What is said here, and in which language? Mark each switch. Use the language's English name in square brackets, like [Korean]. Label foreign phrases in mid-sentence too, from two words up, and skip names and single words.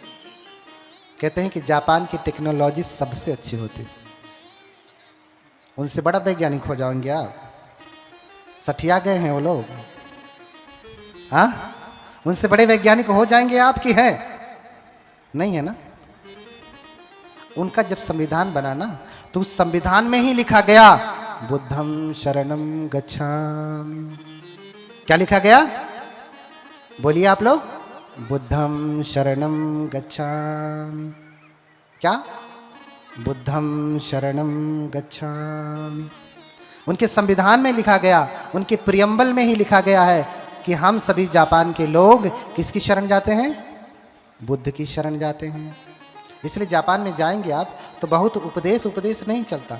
[Hindi] कहते हैं कि जापान की टेक्नोलॉजी सबसे अच्छी होती, उनसे बड़ा वैज्ञानिक हो जाएंगे आप। सठिया गए हैं वो लोग, हाँ? उनसे बड़े वैज्ञानिक हो जाएंगे आप कि है? नहीं है ना। उनका जब संविधान बना ना, तो उस संविधान में ही लिखा गया [Pali] बुद्धम शरणम गच्छामि। [Hindi] क्या लिखा गया? बोलिए आप लोग, [Pali] बुद्धम शरणम गच्छामि। क्या? बुद्धम शरणम गच्छामि। [Hindi] उनके संविधान में लिखा गया, उनके प्रियम्बल में ही लिखा गया है कि हम सभी जापान के लोग किसकी शरण जाते हैं? बुद्ध की शरण जाते हैं। इसलिए जापान में जाएंगे आप तो बहुत उपदेश नहीं चलता।